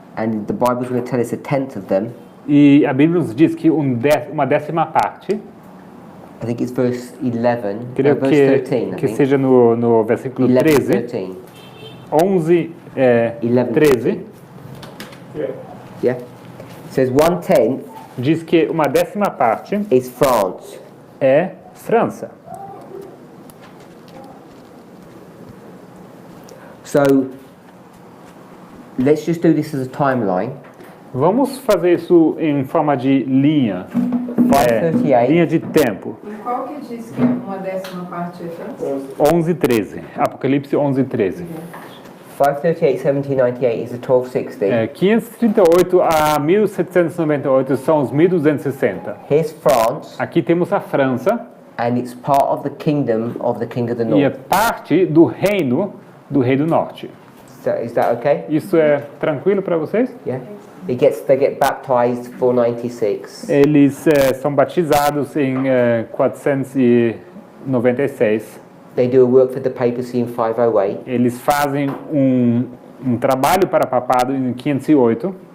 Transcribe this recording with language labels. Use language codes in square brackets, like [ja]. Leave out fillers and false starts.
[en] and the Bible's going to tell us a tenth of them, [pt] e a Bíblia nos diz que uma décima parte, [en] I think it's verse 11, [pt] creio [en] verse 13, I [pt] que [en] think. [pt] seja no versículo 11, 13, 13. 11, 11, 13, [en] Yeah? It says 1/10 [pt] diz que uma décima parte [en] is France. [pt] é França. [en] So let's just do this as a timeline. [pt] Vamos fazer isso em forma de linha, 538. linha de tempo. E qual que diz que uma décima parte é França? 11, 13. Apocalipse 11, 13. [en] 538, 1798 is the 1260. [pt] 538 a 1798 são os 1260. [en] Here's France, [pt] Aqui temos a França [en] and it's part of the kingdom of the King of the [pt] e é [en] North. [pt] parte do reino do rei do norte. [en] So is that okay? [pt] Isso é tranquilo para vocês? [en] Yeah. They get baptized 496. [pt] Eles são batizados em 496. [en] They do a work for the papacy in 508. [pt] Eles fazem um trabalho para papado em 508.